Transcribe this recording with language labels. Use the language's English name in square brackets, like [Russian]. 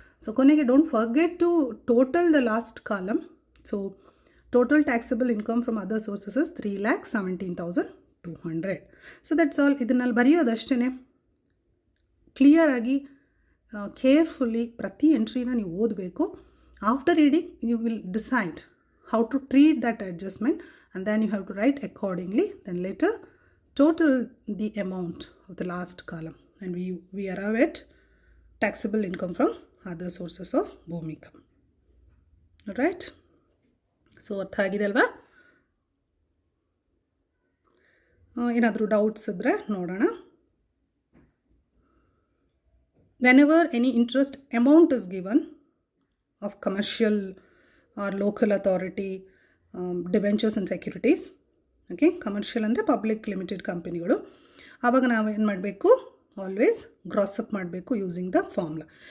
[English] So ಕೊನೆಗೆ don't forget to total the last column. So total taxable income from other sources is 3,17,200. So that's all. [Kannada] ಇದನ್ನಲ್ಲಿ ಬರೆಯೋದಷ್ಟೇ. ಕ್ಲಿಯರಾಗಿ ಕೇರ್ಫುಲ್ಲಿ ಪ್ರತಿ ಎಂಟ್ರಿನ ನೀವು ಓದಬೇಕು. [English] After reading you will decide how to treat that adjustment, and then you have to write accordingly. Then later total the amount of the last column, and we arrive at taxable income from other sources of Bhumika. All right, so [Kannada] ಅರ್ಥ ಆಗಿದೆ ಅಲ್ವಾ? ಏನಾದರೂ doubts ಇದ್ದರೆ ನೋಡೋಣ. [English] Whenever any interest amount is given of commercial or local authority debentures and securities, okay, commercial ಅಂದರೆ public limited ಕಂಪನಿಗಳು, [Kannada] ಆವಾಗ ನಾವು ಏನು ಮಾಡಬೇಕು, [English] Always gross up ಮಾಡಬೇಕು using the formula.